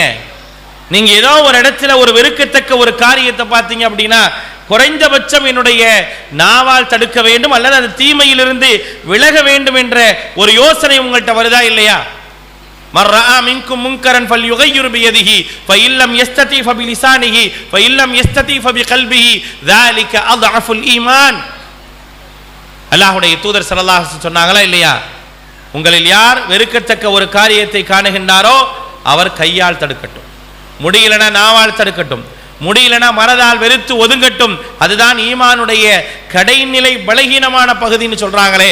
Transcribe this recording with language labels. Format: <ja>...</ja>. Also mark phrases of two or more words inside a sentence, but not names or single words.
<ta>நீங்க ஏதோ ஒரு இடத்துல ஒரு வெறுக்கத்தக்க ஒரு காரியத்தை பார்த்தீங்க அப்படின்னா, குறைந்தபட்சம் என்னுடைய நாவால் தடுக்க வேண்டும் அல்லது அந்த தீமையிலிருந்து விலக வேண்டும் என்ற ஒரு யோசனை உங்கள்கிட்ட வருதா இல்லையா?</ta> <ar>من رأى منكم منكرا فليغيره بيده فإن لم يستطع فبلسانه فإن لم يستطع فبقلبه ذلك اضعف الايمان.</ar> <ta>அல்லாஹ்வுடைய தூதர்</ta> <ar>صلى الله عليه وسلم</ar> <ta>சொன்னாங்களா இல்லையா? உங்களில் யார் வெறுக்கத்தக்க ஒரு காரியத்தை காணுகின்றாரோ அவர் கையால் தடுக்கட்டும், முடியலனா நாவால் தடுக்கட்டும், முடியலனா மனதால் வெறுத்து ஒதுங்கட்டும். அதுதான் ஈமானுடைய கடைநிலை பலகீனமான பகுதின்னு சொல்றாங்களே.</ta>